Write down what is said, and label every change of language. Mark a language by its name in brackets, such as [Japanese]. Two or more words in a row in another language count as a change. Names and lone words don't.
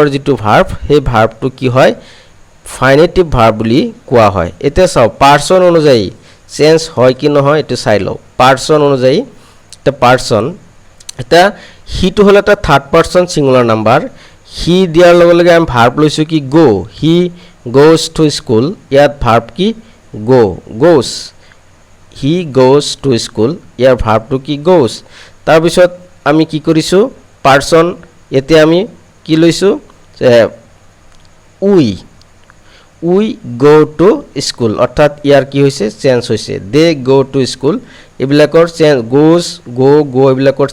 [Assamese] যেটো ভাৰ্ব সেই ভাৰ্বটো কি হয় [English] finitive verb [Assamese] বুলি কোৱা হয় এতিয়া চাও পাৰসন অনুযায়ী চেঞ্জ হয় কি নহয় এটো চাই লও পাৰসন অনুযায়ী এটা পাৰসন এটা হিটো হল এটা [English] third person singular number he [Assamese] দিয়াৰ লগে লগে আমি ভাৰ্ব লৈছো কি গো [English] he goes to school [Assamese] ইয়াত [English] verb কি go goes he goes to school [Assamese] ইয়াৰ ভাৰ্বটো কি গোজ তাৰ পিছত আমি কি কৰিছো পাৰসন এতিয়া আমি কি লৈছো [English] we go to school [Assamese] অৰ্থাৎ ইয়াৰ কি হৈছে চেঞ্জ হৈছে [English] they go to school [Assamese] এবিলাকৰ চেঞ্জ [English] goes go [Assamese] এবিলাকৰ